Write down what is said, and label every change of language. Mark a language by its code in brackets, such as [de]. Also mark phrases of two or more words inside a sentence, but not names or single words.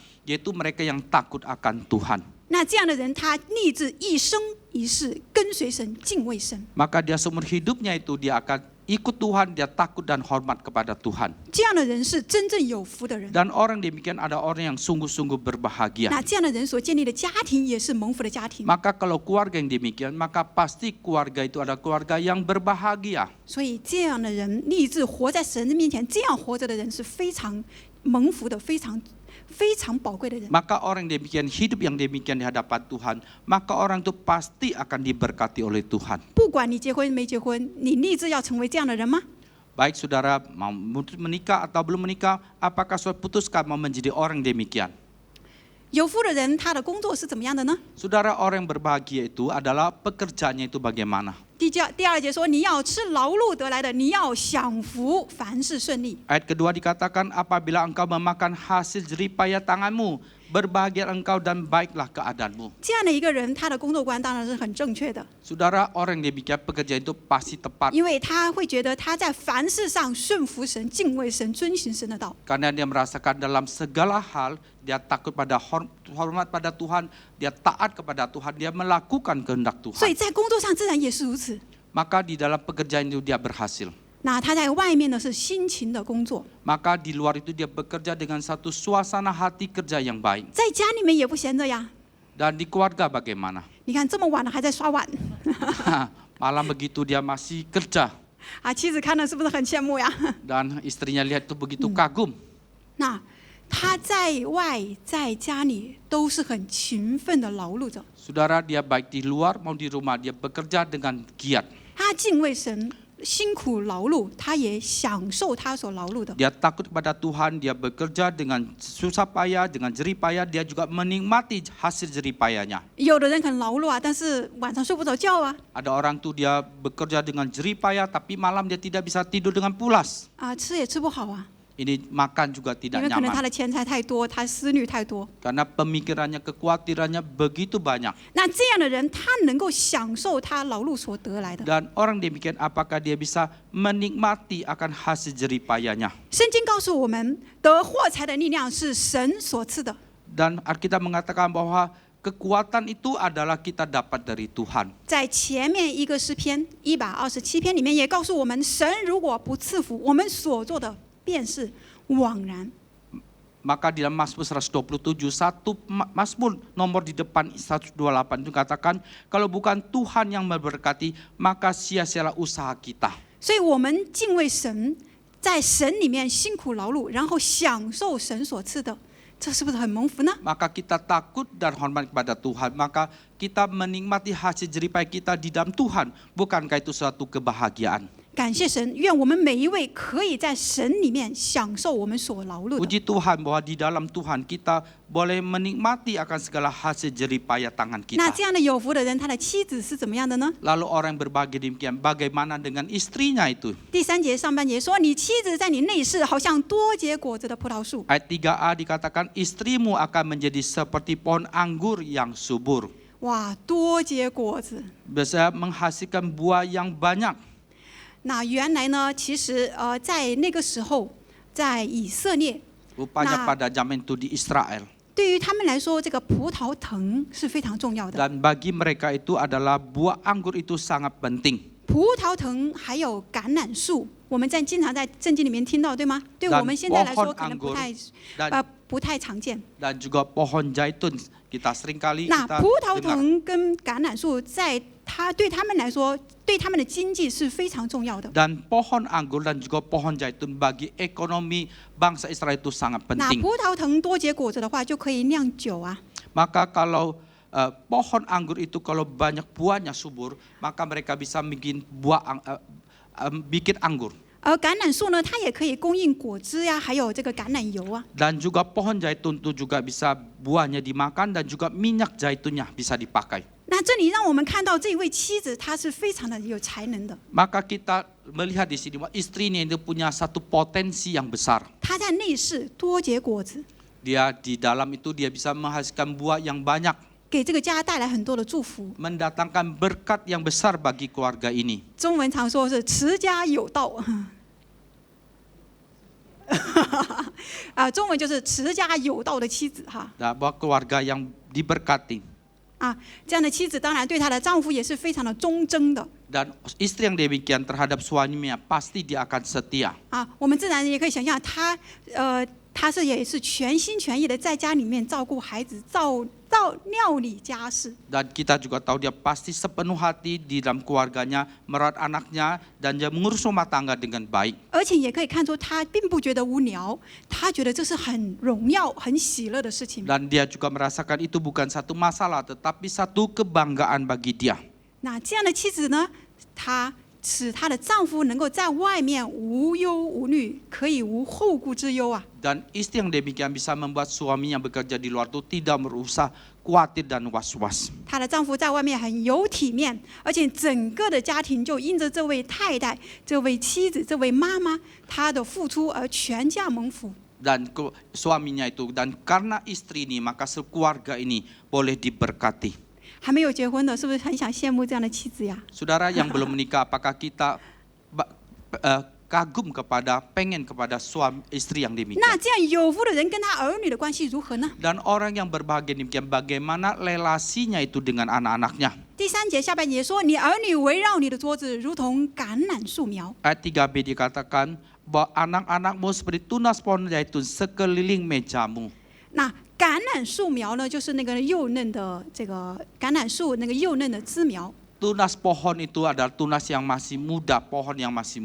[id] Yaitu mereka yang takut akan Tuhan. [zh] 那这样的人，他立志一生一世跟随神、敬畏神。 [id] Maka dia seumur hidupnya itu dia akan ikut Tuhan, dia takut dan hormat kepada Tuhan. [zh] 这样的人是真正有福的人。 [id] Dan orang demikian ada orang yang sungguh-sungguh berbahagia. [zh] 那这样的人所建立的家庭也是蒙福的家庭。 [id] Maka kalau keluarga yang demikian, maka pasti keluarga itu ada keluarga yang berbahagia. [zh] 所以这样的人立志活在神的面前，这样活着的人是非常蒙福的，非常宝贵的人。 [id] Maka orang demikian, hidup yang demikian di hadapan Tuhan, maka orang itu pasti akan diberkati oleh Tuhan. [zh] 不管你结婚没结婚，你立志要成为这样的人吗？ [id] Baik saudara mau menikah atau belum menikah, apakah saudara putuskan mau menjadi orang demikian? [zh] 有福的人，他的工作是怎么样的呢？ [id] Saudara, orang yang berbahagia itu adalah pekerjaannya itu bagaimana? [zh] 第二节说，你要吃劳碌得来的，你要享福，凡事顺利。 [id] Ayat kedua dikatakan, apabila engkau memakan hasil jeripaya tanganmu, berbahagia engkau dan baiklah keadaanmu. [zh] 这样的一个人，他的工作观当然是很正确的， [id] Saudara, orang yang demikian pekerjaan itu pasti tepat. [zh] 因为他会觉得他在凡事上顺服神、敬畏神、遵行神的道。 [id] Karena dia merasakan dalam segala hal, dia takut pada hormat pada Tuhan, dia taat kepada Tuhan, dia melakukan kehendak [zh] 所以 [id] Tuhan. [zh] 在工作上自然也是如此。 [id] Maka di dalam pekerjaan itu dia berhasil. [zh] 那他在外面呢是辛勤的工作， [id] Maka di luar itu dia bekerja dengan satu suasana hati kerja yang baik. [zh] 在家里面也不闲着呀。 [id] Dan di keluarga bagaimana? [zh] 你看这么晚了还在刷碗， [id] Malam begitu dia masih kerja. [zh] 啊，妻子看了是不是很羡慕呀？ [id] Dan istrinya lihat itu begitu kagum. [zh] 那他在外在家里都是很勤奋的劳碌着， [id] Saudara, dia baik di luar maupun di rumah, dia bekerja dengan giat. [zh] 他敬畏神，辛苦劳碌，他也享受他所劳碌的。 [id] Dia takut kepada Tuhan, dia bekerja dengan susah payah, dengan jerih payah, dia juga menikmati hasil jerih payahnya. [zh] 有的人很劳碌啊，但是晚上睡不着觉啊， [id] Ada orang tuh dia bekerja dengan jerih payah, tapi malam dia tidak bisa tidur dengan pulas. [zh] 啊，吃也吃不好啊， [id] Ini makan juga [zh] 因 [id] tidak [zh] 为可能他 [id] nyaman. [zh] 的钱财太多，他思虑太多。 [id] Karena pemikirannya, kekhawatirannya begitu banyak. [zh] 那这样的人，他能够享受他劳碌所得来的。 [id] Dan orang demikian, apakah dia bisa menikmati akan hasil jerih payahnya? [zh] 圣经告诉我们，得获财的力量是神所赐的。 [id] Dan Alkitab mengatakan bahwa kekuatan itu adalah kita dapat dari Tuhan. [zh] 在前面一个诗篇127篇里面也告诉我们，神如果不赐福，我们所做的便是枉然。 [id] Maka di dalam Mazmur 127, satu Mazmur nomor di depan 128 itu katakan, kalau bukan Tuhan yang memberkati, maka sia-sialah usaha kita. [zh] 所以我们敬畏神，在神里面辛苦劳碌，然后享受神所赐的，这是不是很蒙福呢？ [id] Maka kita takut dan hormat kepada Tuhan, maka kita menikmati hasil jerih payah kita di dalam Tuhan. Bukankah itu suatu kebahagiaan? [zh] 感谢神，愿我们每一位可以在神里面享受我们所劳碌的。 [id] Puji Tuhan bahwa di dalam Tuhan kita boleh menikmati akan segala hasil jerih payah tangan [zh] 那 [id] kita. [zh] 这样的有福的人，他的妻子是怎么样的呢？ [id] Lalu orang yang berbahagia demikian, bagaimana dengan istrinya itu? [zh] 第3节上半节说：“你妻子在你内室，好像多结果子的葡萄树。 [id] Ayat 3a dikatakan istrimu akan menjadi seperti pohon anggur yang subur. ” [zh] 哇，多结果子。 [id] Bisa menghasilkan buah yang banyak. [zh] 那原来呢，其实在那个时候，在以色列， [id] Rupanya pada zaman itu di Israel. [zh] 对于他们来说，这个葡萄藤是非常重要的。 [id] Dan bagi mereka itu adalah buah anggur itu sangat penting. [zh] 葡萄藤还有橄榄树，我们经常在圣经里面听到，对吗？对我们现在来说可能不太常见。 [id] Dan juga pohon zaitun kita seringkali [zh] 那 [id] kita [zh] 葡萄 [id] dengar. [zh] 藤跟橄榄树对他们来说，对他们的经济是非常重要的。 [id] Dan pohon anggur dan juga pohon zaitun bagi ekonomi bangsa Israel itu sangat [zh] 那 [id] penting. [zh] 葡萄藤多结果子的话，就可以酿酒啊。 [id] Maka kalau pohon anggur itu kalau banyak buahnya subur, maka mereka bisa bikin bikin anggur. [zh] 而橄榄树呢，它也可以供应果汁呀，还有这个橄榄油啊。 [id] Dan juga pohon zaitun itu juga bisa buahnya dimakan dan juga minyak zaitunnya bisa dipakai. [zh] 那这里让我们看到这位妻子，她是非常的有才能的。 [id] Maka kita melihat di sini bahwa istrinya itu punya satu potensi yang besar. [zh] 她在内室多结果子， [id] Dia di dalam itu dia bisa menghasilkan buah yang banyak, [zh] 给这个家带来很多的祝福。 [id] mendatangkan berkat yang besar bagi keluarga ini. [zh] 中文常说是持家有道，中文就是持家有道的妻子哈。 [id] Bahwa keluarga yang diberkati. [zh] 这样的妻子当然对她的丈夫也是非常的忠贞的。 [id] Dan istri yang demikian terhadap suaminya pasti dia akan setia. [zh] 我们自然也可以想象她也是全心全意的在家里面照顾孩子，料理家事。 [id] Dan kita juga tahu dia pasti sepenuh hati di dalam keluarganya, merawat anaknya dan dia mengurus rumah tangga dengan baik. [zh] 而且也可以看出她并不觉得无聊，她觉得这是很荣耀、很喜乐的事情。 [id] Dan dia juga merasakan itu bukan satu masalah tetapi satu kebanggaan bagi dia. [zh] 那这样的妻子呢，她使她的丈夫能够在外面无忧无虑，可以无后顾之忧啊。 [id] Dan istri yang demikian bisa membuat suami yang bekerja di luar itu tidak merasa khawatir dan was-was. [zh] 她的丈夫在外面很有体面，而且整个的家庭就因着这位太太、这位妻子、这位妈妈她的付出而全家蒙福。 [id] Dan suaminya itu, dan karena istri ini maka keluarga ini boleh diberkati. [zh] 还没有结婚的，是不是很想羡慕这样的妻子呀？ [id] Saudara yang belum menikah, apakah kita kagum pengen kepada suami istri yang demikian? [zh] 那这样有福的人跟他儿女的关系如何呢？ [id] Dan orang yang berbahagia demikian, bagaimana relasinya itu dengan anak-anaknya? [zh] 第3节下半节说：“你儿女围绕你的桌子，如同橄榄树苗。” [id] Ayat 3b dikatakan bahwa anak-anakmu seperti tunas pohon zaitun sekeliling mejamu. [zh] 那橄榄树苗呢，就是那个幼嫩的这个橄榄树那个幼嫩的枝苗， [id] Tunas pohon itu adalah tunas yang masih muda, pohon yang masih